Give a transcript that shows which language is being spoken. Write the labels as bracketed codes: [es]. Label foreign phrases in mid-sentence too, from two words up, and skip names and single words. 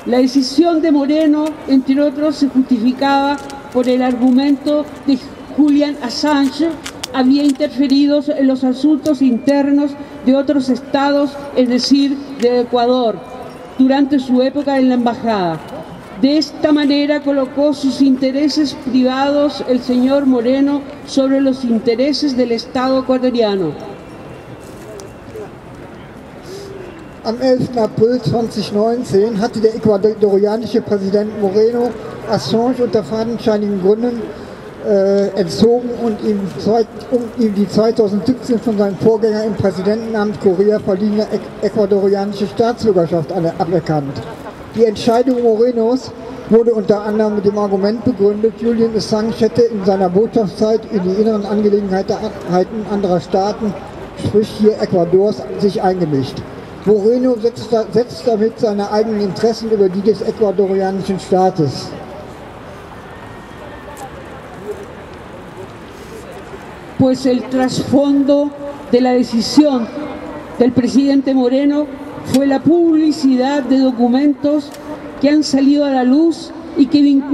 [es] La decisión de Moreno, entre otros, se justificaba por el argumento de Julian Assange había interferido en los asuntos internos de otros estados, es decir, de Ecuador, durante su época en la embajada. De esta manera colocó sus intereses privados el señor Moreno sobre los intereses del Estado ecuatoriano. [de] Am 11. April 2019 hatte der ecuadorianische Präsident Moreno Assange unter fadenscheinigen Gründen entzogen und ihm die 2017 von seinem Vorgänger im Präsidentenamt Correa verliehene ecuadorianische Staatsbürgerschaft aberkannt. Die Entscheidung Morenos wurde unter anderem mit dem Argument begründet, Julian Assange hätte in seiner Botschaftszeit in die inneren Angelegenheiten anderer Staaten, sprich hier Ecuadors, sich eingemischt. Moreno setzt damit seine eigenen Interessen über die des ecuadorianischen Staates. [es] Pues el trasfondo de la decisión del presidente Moreno fue la publicidad de documentos que han salido a la luz y que